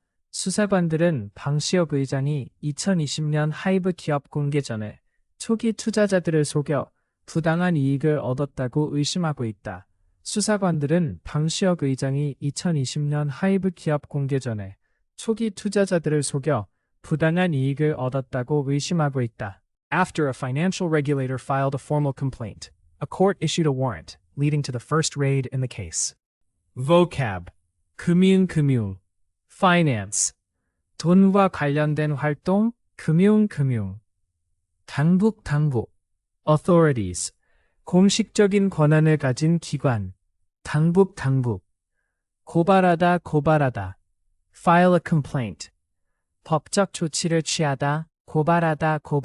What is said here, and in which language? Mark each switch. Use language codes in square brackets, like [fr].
[ko] 수사관들은 방시혁 의장이 2020년 하이브 기업 공개 전에 초기 투자자들을 속여 부당한 이익을 얻었다고 의심하고 있다. 수사관들은 방시혁 의장이 2020년 하이브 기업 공개 전에 초기 투자자들을 속여 부당한 이익을 얻었다고 의심하고 있다. [en] After a financial regulator filed a formal complaint, a court issued a warrant, leading to the first raid in the case. Vocab. [ko] 금융, [en] finance, [ko] 돈과 관련된 활동, 금융, 당국, [en] authorities, [ko] 공식적인 권한을 가진 기관, 당국, 고발하다, [en] file a complaint, [ko] 법적 조치를 취하다, 고발하다,